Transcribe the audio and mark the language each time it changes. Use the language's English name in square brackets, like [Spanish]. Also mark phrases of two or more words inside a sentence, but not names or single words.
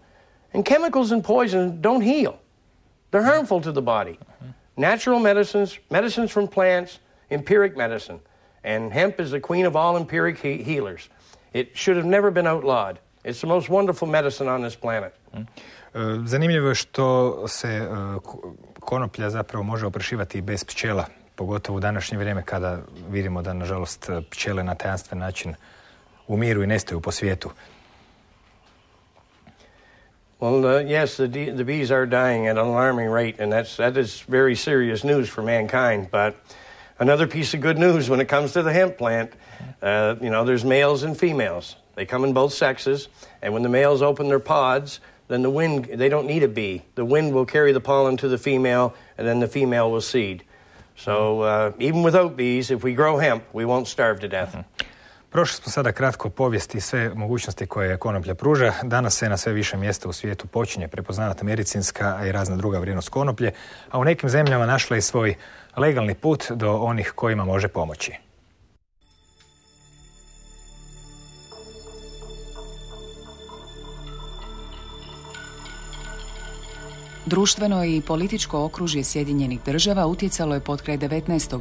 [English] And chemicals and poisons don't heal. They're harmful to the body. Natural medicines from plants, empiric medicine. And hemp is the queen of all empiric healers. It should have never been outlawed. It's the most wonderful medicine on this planet. [Croatian] Zanimljivo je što se konoplja zapravo može oprašivati i bez pčela, pogotovo u današnje vrijeme kada vidimo da, nažalost, pčele na tajanstven način umiru i nestaju po svijetu. [English] Well, yes, the bees are dying at an alarming rate, and that is very serious news for mankind. But another piece of good news when it comes to the hemp plant, there's males and females. They come in both sexes, and when the males open their pods, then the wind, they don't need a bee. The wind will carry the pollen to the female, and then the female will seed. So even without bees, if we grow hemp, we won't starve to death. [Croatian] Prošli smo sada kratko povijesti i sve mogućnosti koje konoplja pruža. Danas se na sve više mjesta u svijetu počinje prepoznavati medicinska, a i razna druga vrijednost konoplje, a u nekim zemljama našla i svoj legalni put do onih kojima može pomoći. Društveno i političko okružje Sjedinjenih Država utjecalo je potkraj 19.